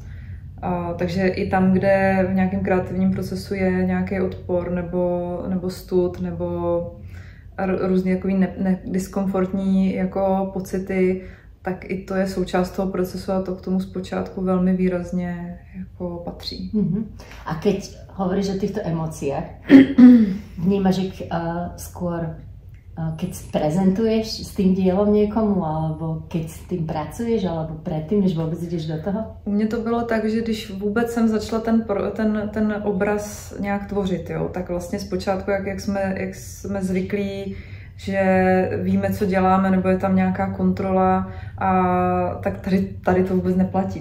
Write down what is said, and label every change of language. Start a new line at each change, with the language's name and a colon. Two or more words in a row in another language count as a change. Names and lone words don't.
Czech: Takže i tam, kde v nějakém kreativním procesu je nějaký odpor nebo stud nebo různé diskomfortní jako pocity, tak i to je součást toho procesu a to k tomu zpočátku velmi výrazně jako patří.
Slovak: A keď hovoríš o týchto emóciách, vnímaš ich skôr, keď prezentuješ s tým dielom niekomu, alebo keď s tým pracuješ, alebo predtým, než vôbec ideš do toho?
Czech: U mě to bylo tak, že když vůbec jsem začala ten obraz nějak tvořit, jo, tak vlastně zpočátku, jak jsme zvyklí, že víme, co děláme, nebo je tam nějaká kontrola, tak tady to vůbec neplatí.